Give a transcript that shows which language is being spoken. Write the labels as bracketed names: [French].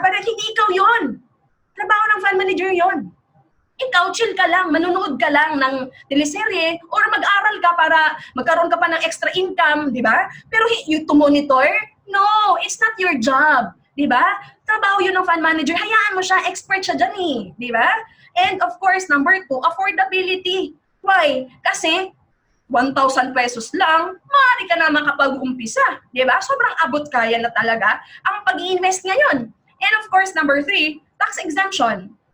[Filipino] Pero hindi ikaw 'yon. Trabaho ng fund manager 'yon. Ikaw chill ka lang, manonood ka lang ng teleserye or mag-aral ka para magkaroon ka pa ng extra income, 'di ba? [English] Pero you to monitor? No, it's not your job, [Filipino] 'di ba? Trabaho 'yun ng fund manager. Hayaan mo siya, expert siya diyan 'di ba? [English] And of course, number 2, affordability. Why? [Filipino] Kasi 1,000 pesos lang, maaari ka na makapag-umpisa. Diba? Sobrang abot kaya na talaga ang pag-i-invest ngayon. [English] And of course, number 3, tax exemption.